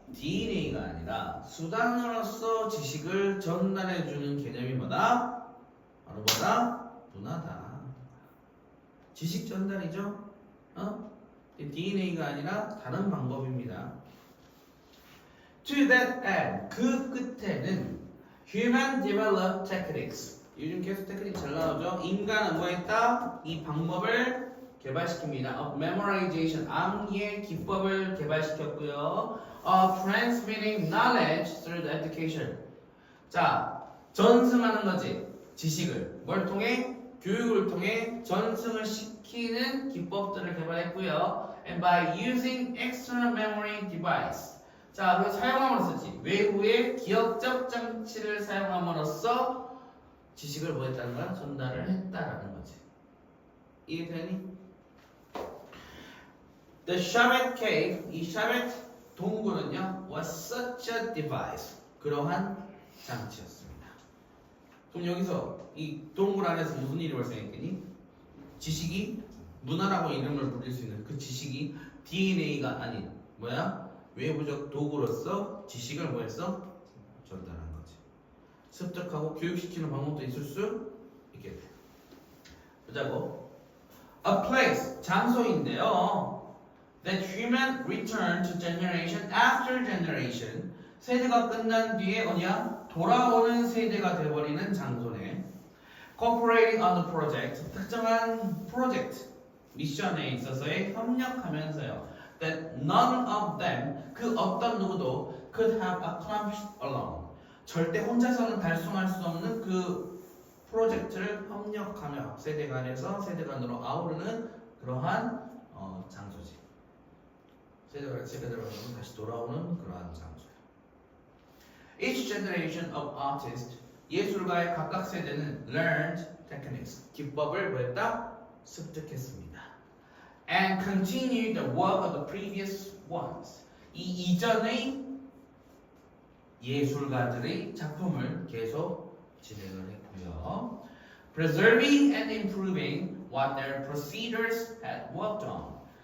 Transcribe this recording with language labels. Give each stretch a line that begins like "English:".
Korean: DNA가 아니라 수단으로서 지식을 전달해주는 개념이 뭐다? 바로 뭐다? 문화다. 지식 전달이죠? DNA가 아니라 다른 방법입니다.
English: To that end,
Korean: 그 끝에는
English: Human developed techniques.
Korean: 요즘 계속 테크닉 잘 나오죠? 인간은 뭐 했다? 이 방법을 개발시킵니다.
English: Of memorization,
Korean: 암기의 기법을 개발시켰고요.
English: Of transmitting knowledge through the education.
Korean: 자, 전승하는 거지. 지식을 뭘 통해? 교육을 통해 전승을 시키는 기법들을 개발했고요.
English: And by using external memory device.
Korean: 자, 그 사용함으로써지 외부의 기억적 장치를 사용함으로써 지식을 뭐 했다는 거야? 전달을 했다라는 거지. 이해되니?
English: The Shabbat cave,
Korean: 이 샤벳 동굴은요,
English: was such a device.
Korean: 그러한 장치였습니다. 그럼 여기서 이 동굴 안에서 무슨 일이 발생했겠니? 지식이 문화라고 이름을 부릴 수 있는 그 지식이 DNA가 아닌 뭐야? 외부적 도구로서 지식을 뭐했어? 전달한 거지. 습득하고 교육시키는 방법도 있을 수 있겠네. 보자고.
English: A place,
Korean: 장소인데요.
English: That human return to generation after generation.
Korean: 세대가 끝난 뒤에 어디야? 돌아오는 세대가 돼버리는 장소네.
English: Cooperating on the project.
Korean: 특정한 프로젝트, 미션에 있어서의 협력하면서요.
English: That none of them,
Korean: 그 어떤 누구도
English: could have accomplished alone.
Korean: 절대 혼자서는 달성할 수 없는 그 프로젝트를 협력하며 세대 간에서 세대 간으로 아우르는 그러한 장소지. 세대 간에서 세대 간으로 다시 돌아오는 그러한 장소야.
English: Each generation of artists,
Korean: 예술가의 각각 세대는
English: learned techniques,
Korean: 기법을 뭐했다? 습득했습니다.
English: And continued the work of the previous ones.
Korean: 이 이전의 예술가들의 작품을 계속 진행을 했고요.
English: Preserving and improving what their procedures had worked on.